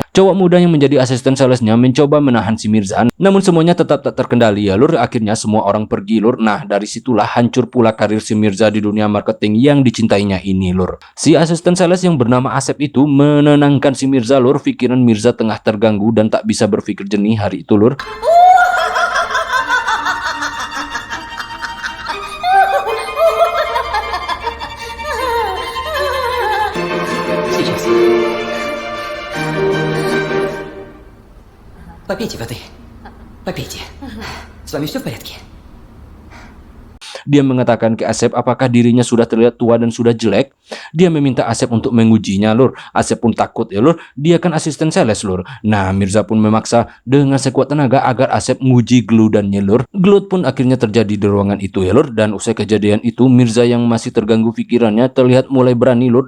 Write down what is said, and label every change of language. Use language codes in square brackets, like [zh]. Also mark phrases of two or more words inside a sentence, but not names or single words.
[id] Cowok muda yang menjadi asisten salesnya mencoba menahan si Mirza, namun semuanya tetap tak terkendali ya lur. Akhirnya semua orang pergi lur. Nah, dari situlah hancur pula karir si Mirza di dunia marketing yang dicintainya ini lur. Si asisten sales yang bernama Asep itu menenangkan si Mirza lur. Pikiran Mirza tengah terganggu dan tak bisa berpikir jernih hari itu lur. [ru] Сейчас. Попейте воды. Попейте. С вами все в порядке? [id] Dia mengatakan ke Asep apakah dirinya sudah terlihat tua dan sudah jelek. Dia meminta Asep untuk mengujinya lur. Asep pun takut ya lur. Dia kan asisten sales lur. Nah, Mirza pun memaksa dengan sekuat tenaga agar Asep menguji geludannya lur. Gelut pun akhirnya terjadi di ruangan itu ya lur. Dan usai kejadian itu Mirza yang masih terganggu pikirannya terlihat mulai berani lur.